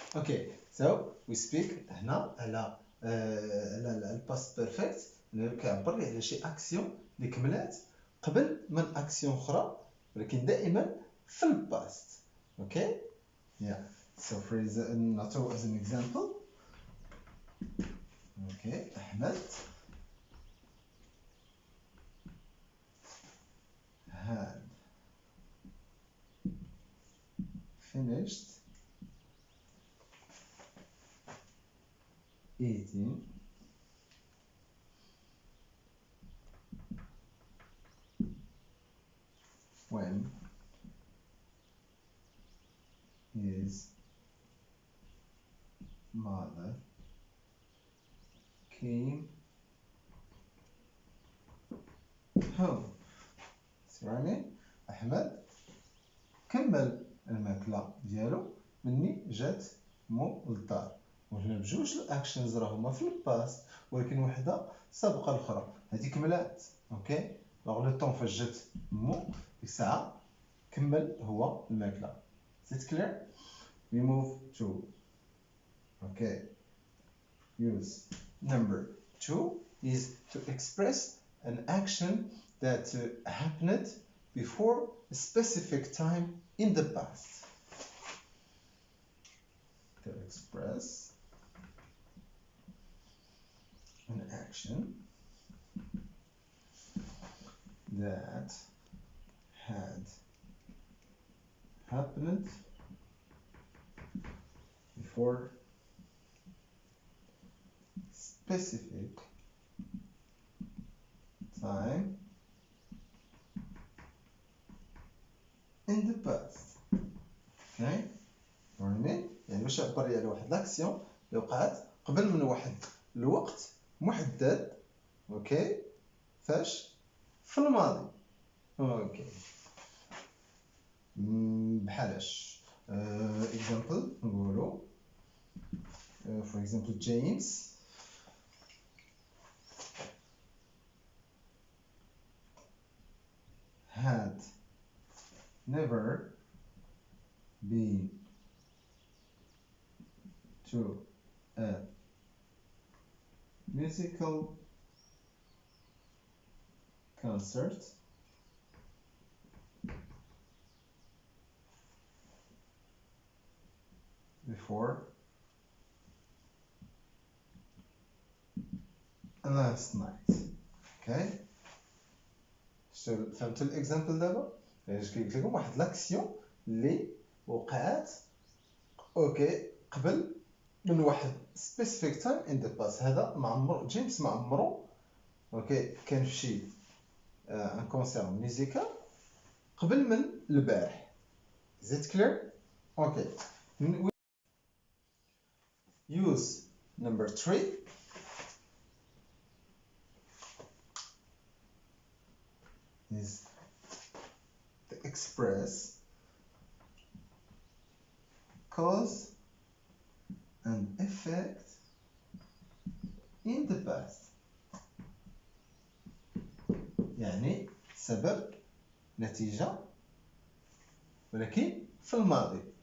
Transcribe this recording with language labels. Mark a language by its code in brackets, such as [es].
[en] Okay, so we speak [ar] هنا على الباست بيرفكت اللي كيعبر لي على شي اكسيون اللي كملات قبل من اكسيون اخرى ولكن دائما في الباست. [en] okay yeah so for example as an example okay أحمد had finished eating when his mother came home. [ar] سمعني أحمد كمل الماكلة ديالو مني جات مو للدار. وهنا بجوج الاكشنز راهما في الباست ولكن وحده سابقه الاخرى هذه كملات. اوكي لو لو طون فاش جات مو ديك الساعه كمل هو الماكله. [en] Is it clear? We move to okay use number 2 is to express an action that happened before a specific time in the past. To express an action that had happened before specific time in the past. [ar] okay يعني باش يعبر لي على واحد لاكسيون اللي وقعت قبل من واحد الوقت محدد. اوكي فاش في الماضي. اوكي بحالاش [en] example [ar] نقولوا [en] for example James had never been to a musical concert before last night. [ar] okay فهمتوا الاكزامبل دابا؟ اش كيقول لكم واحد لاكسيون اللي وقعت اوكي قبل من واحد [en] specific time in the past. [ar] هذا ما عمر جيمس ما عمرو اوكي كان في شي ان كونسير ميوزيكال قبل من البارح. [en] Is it clear? okay use number 3 is to express cause and effect in the past. [ar] يعني سبب نتيجة ولكن في الماضي.